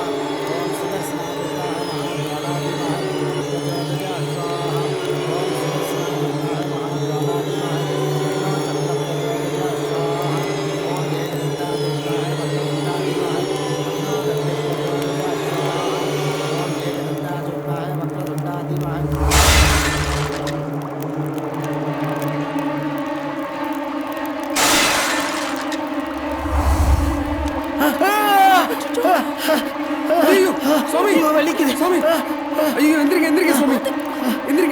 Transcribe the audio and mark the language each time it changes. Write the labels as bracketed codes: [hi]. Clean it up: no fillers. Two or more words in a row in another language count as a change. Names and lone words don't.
[sa] ॐ सुदर्शनाय विद्महे महाज्वालाय धीमहि प्रचोदयात् स्वाहा. ॐ सुदर्शनाय विद्महे महाज्वालाय धीमहि तन्नो चक्रप्रचोदयात् स्वाहा. ॐ एकदन्ताय विद्महे वक्रतुण्डाय धीमहि तन्नो दन्तिप्रचोदयात् स्वाहा. ॐ एकदन्ताय विद्महे वक्रतुण्डाय धीमहि [ta] ஐயோ சுவாமி, வலிக்குது சுவாமி. ஐயோ எந்திரிங்க எந்திரிங்க சுவாமி, எந்திரிங்க.